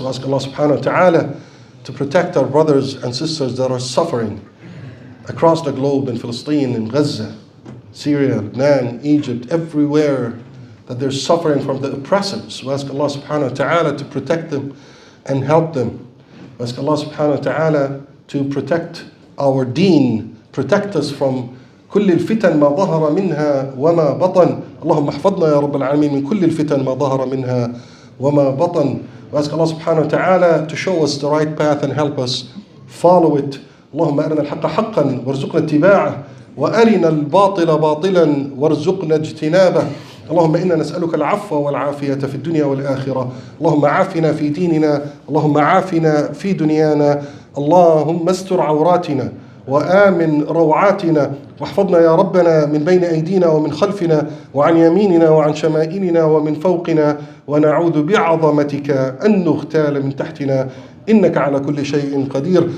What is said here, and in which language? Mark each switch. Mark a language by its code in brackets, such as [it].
[en] We ask Allah subhanahu wa ta'ala to protect our brothers and sisters that are suffering across the globe, in Palestine, in Gaza, Syria, Lebanon, Egypt, everywhere that they're suffering from the oppressors. We ask Allah subhanahu wa ta'ala to protect them and help them. We ask Allah subhanahu wa ta'ala to protect our deen, protect us from [ar] كل الفتن ما ظهر منها وما بطن. اللهم احفظنا يا رب العالمين من كل الفتن ما ظهر منها وما بطن. [en] We ask Allah subhanahu wa ta'ala to show us the right path and help us follow it. [ar] اللهم أرنا الحق حقا وارزقنا اتباعه وأرنا الباطل باطلا وارزقنا اجتنابه. اللهم إنا نسألك العفو والعافية في الدنيا والآخرة. اللهم عافنا في ديننا، اللهم عافنا في دنيانا، اللهم استر عوراتنا وآمن روعاتنا، واحفظنا يا ربنا من بين أيدينا ومن خلفنا وعن يميننا وعن شمائلنا ومن فوقنا، ونعوذ بعظمتك أن نغتال من تحتنا، إنك على كل شيء قدير.